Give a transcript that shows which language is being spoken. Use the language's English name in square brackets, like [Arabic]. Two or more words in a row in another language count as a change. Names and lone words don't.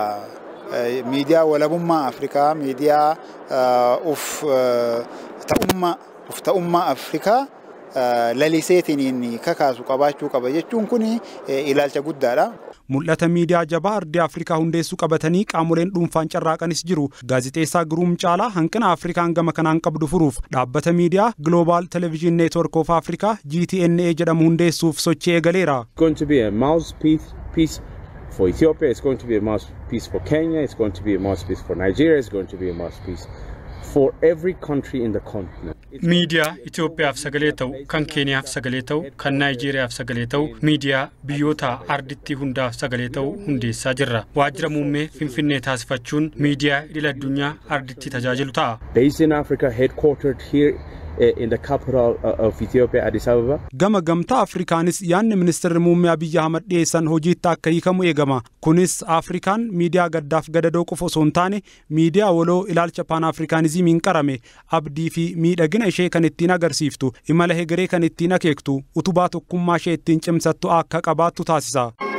[Oromo] Miidiyaa walabummaa Afrikaa miidiyaa ta'ummaa Afrikaa laliseetiin kakaasu qabaachuu qaba jechuun kun ilaalcha guddaadha. Mul'ata miidiyaa jabaa ardii Afrikaa hundeessuu qabatanii qaamoleen dhuunfaan carraaqanis jiru. Gaazexeessaa Giruum Caalaa hanqina Afrikaan gama kanaan qabdu furuuf dhaabbata miidiyaa Global Television Network of Africa GTNA jedhamu hundeessuuf sochii eegaleera. [English] Going to be a mouthpiece for Ethiopia, it's going to be a mouthpiece for Kenya, it's going to be a mouthpiece for Nigeria, it's going to be a mouthpiece for every country in the continent. [Oromo] Miidiyaa Itoophiyaaf sagalee ta'u, kan Keeniyaaf sagalee ta'u, kan Naayijeriyaaf sagalee ta'u, miidiyaa biyyoota arditti hundaaf sagalee ta'u hundeessaa jirra. Waajjira muummee Finfinnee taasifachuun miidiyaa idil addunyaa arditti tajaajilu ta'a. [English] Based in Africa, headquartered here in the capital of Ethiopia, Addis Ababa. [Oromo] Gama gamtaa Afrikaanis yaanni ministeerri muummee Abiy Ahmed dhiyeessan hojiitti akka hiikamu eegama. Kunis Afrikaan miidiyaa gaddaaf gadadoo qofa osoo hin taane miidiyaa waloo ilaalcha Pan-Afrikaanizimiin qarame abdii fi miidhagina ishee kan ittiin agarsiiftu imala hegeree kan ittiin akeektu utubaa tokkummaa ishee ittiin cimsattu akka qabaattu taasisa.